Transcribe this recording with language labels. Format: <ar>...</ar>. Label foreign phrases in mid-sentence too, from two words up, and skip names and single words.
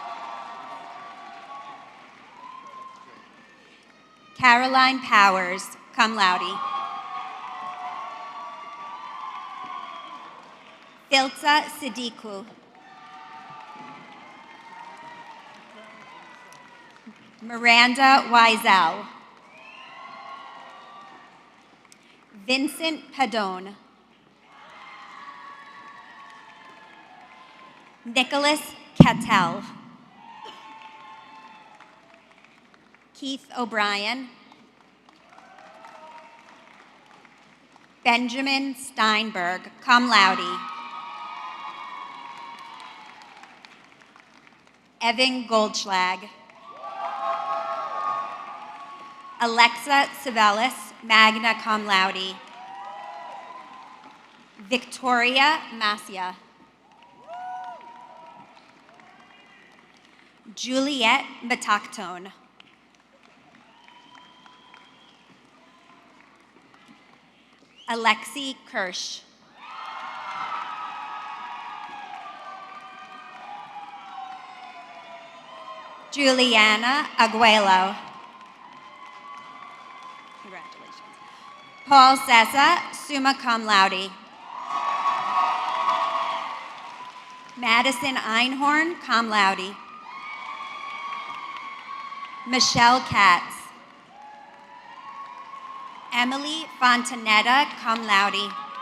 <en>Caroline Powers,</en> <la>cum laude.</la> <en>Filza Siddiqui. Miranda Wiesel. Vincent Padone. Nicholas Cattell. Keith O'Brien. Benjamin Steinberg,</en> <la>cum laude.</la> <en>Evan Goldschlag. Alexa Sibelius,</en> <la>magna cum laude.</la> <en>Victoria Macia. Juliette Matactone. Alexi Kirsch. Juliana Aguelo. Congratulations. Paul Sessa,</en> <la>summa cum laude.</la> <en>Madison Einhorn,</en> <la>cum laude.</la> <en>Michelle Katz. Emily Fontanetta,</en> <la>cum laude.</la>